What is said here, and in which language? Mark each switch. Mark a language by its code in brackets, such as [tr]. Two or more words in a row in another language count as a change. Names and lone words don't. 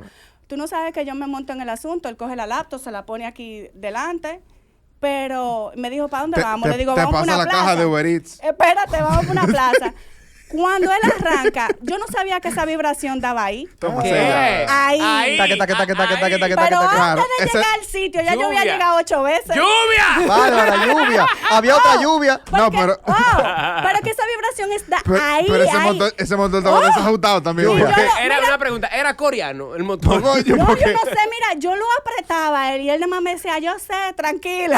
[es] Tú no sabes que yo me monto en el asunto. Él coge la laptop, se la pone aquí delante. Pero me dijo, ¿para dónde vamos? Le digo, te vamos para pasa una la plaza. caja de Uber Eats. Espérate, vamos para una plaza. Cuando él arranca, yo no sabía que esa vibración daba ahí. Toma, ¿Qué? cela. Ahí. Taque, taque, taque, taque, taque, taque, Pero taque. Claro, antes de ese- llegar al sitio, ya yo había Lluvia. llegado 8 veces. ¡Lluvia! Bárbara, lluvia. Había otra lluvia. No, Porque- pero- pero que esa vibración está ahí. Pero ese ahí. motor estaba Oh. desajustado también. Sí, porque- yo- Era mira. una pregunta. ¿Era coreano el motor? Coño, No, porque- yo no sé, mira, yo lo apretaba a él y él nada más me decía, yo sé, tranquila.